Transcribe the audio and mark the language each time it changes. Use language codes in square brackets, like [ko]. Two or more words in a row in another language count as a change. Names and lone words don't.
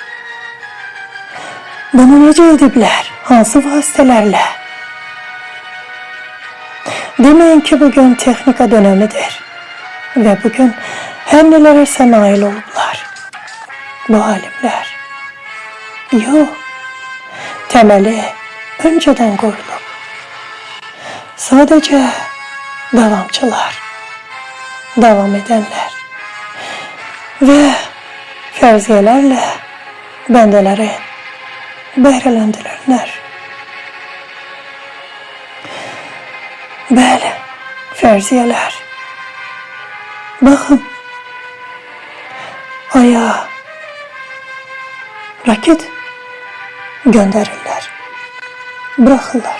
[az] Bunu necə ediblər? Hansı vasitələrlə? Deməyin ki, bugün texnika dönemidir ve bugün hər nələrəsə nail olublar bu alimlər. Yox, təməli önceden qoyulub. Sadece davamçılar, [tr] devam edenler [az] ve fərziyelərlə bəndələri bəhrələndirənlər. Bəli, fərziyelər. Baxın, aya raket göndərirlər, bırakırlar.